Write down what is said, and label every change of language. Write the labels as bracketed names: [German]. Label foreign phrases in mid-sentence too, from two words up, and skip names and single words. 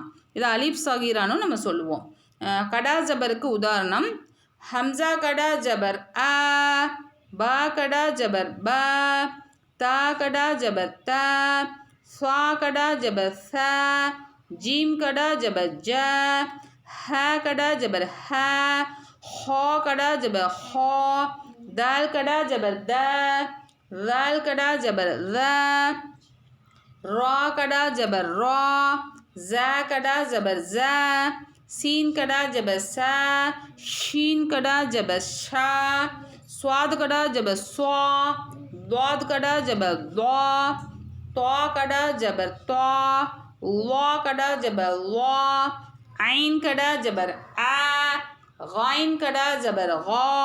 [Tamil] இது அலிப் சகீரானும் நம்ம சொல்லுவோம். கடா ஜபருக்கு உதாரணம் [Urdu] ہمزہ کھڑا زبر آ، با کھڑا زبر با، تا کھڑا زبر تا، سوا کھڑا زبر سا، جیم کھڑا زبر ج، ہ کھڑا زبر ہ، ہو کھڑا زبر ہو، دال کھڑا زبر د، رال کھڑا زبر ر, را کھڑا زبر را، جا کھڑا زبر ج, سین کھڑا جب سا، شین کھڑا جب شا، صواد کھڑا جب صوا، ضواد کھڑا جب ضوا، تو کھڑا جب تو، وا کھڑا جب وا، عین کھڑا زبر آ، غین کھڑا زبر گا,